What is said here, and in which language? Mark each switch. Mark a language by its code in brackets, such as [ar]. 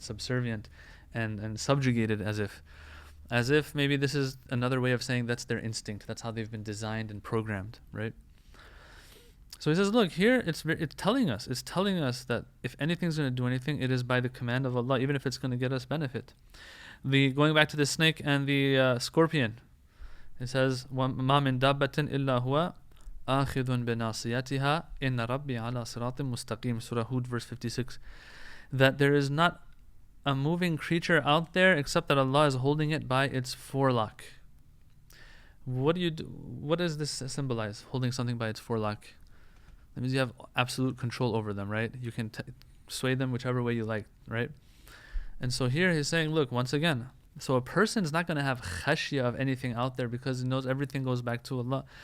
[en] Subservient and subjugated as if maybe this is another way of saying that's their instinct. That's how they've been designed and programmed, right? So he says, look, here it's telling us that if anything's going to do anything, it is by the command of Allah, even if it's going to get us benefit. Going back to the snake and the scorpion, it says, [ar] مَا مِن دَابَّةٍ إِلَّا هُوَ آخِذٌ بِنَاصِيَتِهَا إِنَّ رَبِّي عَلَى صِرَاطٍ مُسْتَقِيمٍ. [en] Surah Hud, verse 56. That there is not a moving creature out there except that Allah is holding it by its forelock. What do you do? What does this symbolize? Holding something by its forelock. That means you have absolute control over them, right? You can sway them whichever way you like, right? And so here he's saying, look, once again, so a person is not going to have khashya of anything out there because he knows everything goes back to Allah.